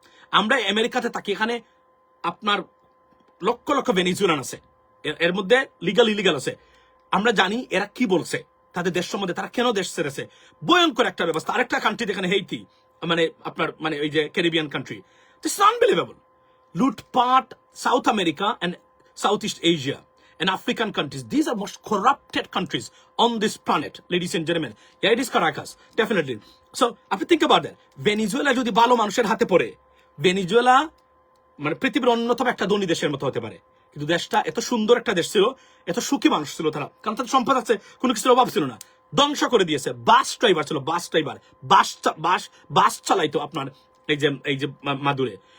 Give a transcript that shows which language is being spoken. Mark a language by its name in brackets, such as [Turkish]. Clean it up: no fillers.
[Bangla] আমরা আমেরিকাতে থাকি, এখানে আপনার লক্ষ লক্ষ ভেনিজুয়েলান আছে, এর মধ্যে লিগাল ইলিগাল আছে। আমরা জানি এরা কি বলছে, তাদের দেশ সম্বন্ধে, তারা কেন দেশ ছেড়েছে। ভয়ঙ্কর একটা ব্যবস্থা। আরেকটা কান্ট্রি যেখানে হেইতি, মানে আপনার মানে ওই যে ক্যারিবিয়ান কান্ট্রি, [English] This unbelievable. লুটপাট, South America and Southeast Asia and African countries, these are most corrupted countries on this planet, ladies and gentlemen. Yeah, it is Caracas, definitely. So, if you think about that, [Bangla] Venezuela যদি ভালো মানুষের হাতে পড়ে, Venezuela মানে পৃথিবীর অন্যতম একটা ধনী দেশের মতো হতে পারে। কিন্তু দেশটা এত সুন্দর একটা দেশ ছিল, এত সুখী মানুষ ছিল তারা, কারণ তাদের সম্পদ আছে, কোনো কিছুর অভাব ছিল না। ধ্বংস করে দিয়েছে। বাস ড্রাইভার ছিল, বাস ড্রাইভার, বাস চালাইতো আপনার এই যে মাদুরে।